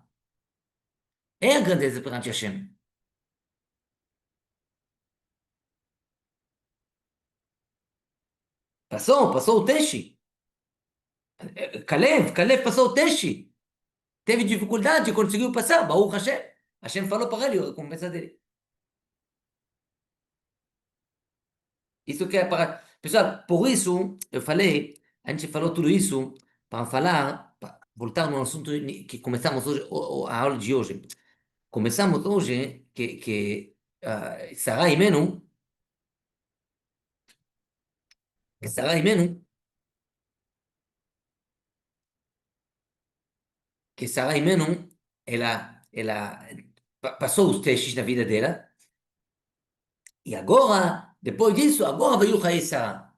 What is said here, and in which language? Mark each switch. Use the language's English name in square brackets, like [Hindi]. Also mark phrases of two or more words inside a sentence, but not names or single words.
[Portuguese] É a grandeza perante Hashem. Passou o teste. Caleb passou o teste. Teve dificuldade, conseguiu passar. [Hebrew] ברוך השם. [Portuguese] Hashem falou para ele, a recompensa dele. Isso que é para... Pessoal, por isso eu falei, a gente falou tudo isso para falar, para voltar no assunto que começamos hoje, a aula de hoje. Começamos hoje que Sarah Imenu, que Sarah Imenu, que Sarah Imenu, ela passou os testes na vida dela, e agora, depois disso, agora veio o Rei Sarah.